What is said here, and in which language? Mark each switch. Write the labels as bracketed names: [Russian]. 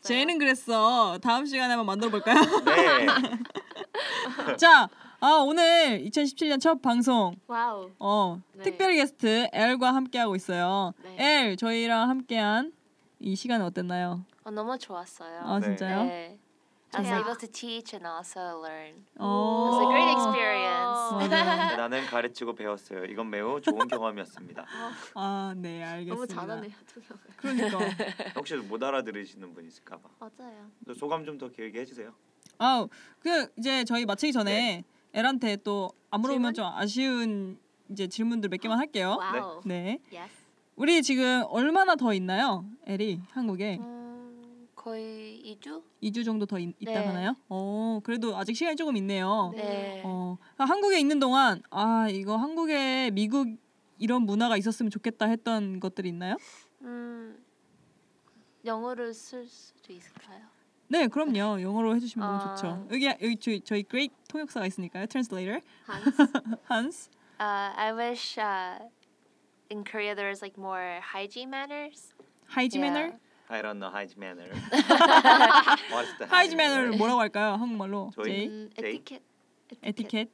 [Korean] 제이는 그랬어. 다음 시간에 한번 만들어볼까요? 네. 자, 오늘 2017년 첫 방송. 와우. 네. 특별 게스트 엘과 함께하고 있어요. 네. 엘, 저희랑 함께한 이 시간 어땠나요? 너무 좋았어요. 아, 진짜요? 네. [English] I was able to teach and also learn. It was a great experience. [Korean] 나는 가르치고 배웠어요. 이건 매우 좋은 경험이었습니다. 아, 네, 알겠습니다. 너무 잘하네요. 그러니까. 혹시 못 알아들으시는 분 있을까 봐. 맞아요. 소감 좀 더 길게 해주세요. 아, 그 이제 저희 마치기 전에 네. 엘한테 또 안 물어보면 좀 아쉬운 이제 질문들 몇 개만 할게요. 와우. 네. [English] Yes. [Korean] 우리 지금 얼마나 더 있나요? 엘이 한국에. 거의 2주? 2주 정도 더 네. 있다 하나요? 어, 그래도 아직 시간이 조금 있네요. 네. 어, 한국에 있는 동안 아, 이거 한국에 미국 이런 문화가 있었으면 좋겠다 했던 것들이 있나요? 영어를 쓸 수도 있을까요? 네, 그럼요. 영어로 해주시면 너무 좋죠. 여기 저희 great 통역사가 있으니까요. Translator. Hans. Hans. [English] I wish in Korea there is like more hygiene manners. Hygiene yeah. manner? I don't know hygiene manner. What is the hygiene manner? [Korean] 뭐라고 할까요? 한국말로. 저희 [English] etiquette.